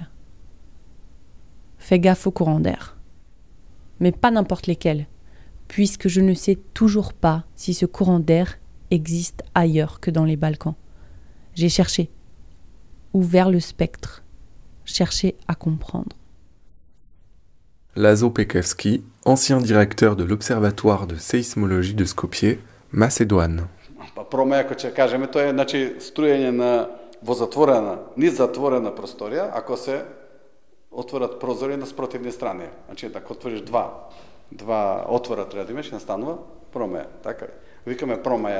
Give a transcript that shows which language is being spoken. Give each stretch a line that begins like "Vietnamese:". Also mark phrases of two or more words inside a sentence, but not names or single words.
French: Fais gaffe au courant d'air. Mais pas n'importe lesquels, puisque je ne sais toujours pas si ce courant d'air existe ailleurs que dans les Balkans. J'ai cherché, ouvert le spectre, cherché à comprendre. Lazo Pekevski, ancien directeur de l'Observatoire de séismologie de Skopje, Macédoine.
Macedonian: Промеја, ако ќе кажеме, тоа е значи струење во затворена, низ затворена просторија, ако се отворат прозори на спротивни страни. Значи, ако отвориш два отвора треба да имаш, настанува промеја. Така е. Викаме промеја.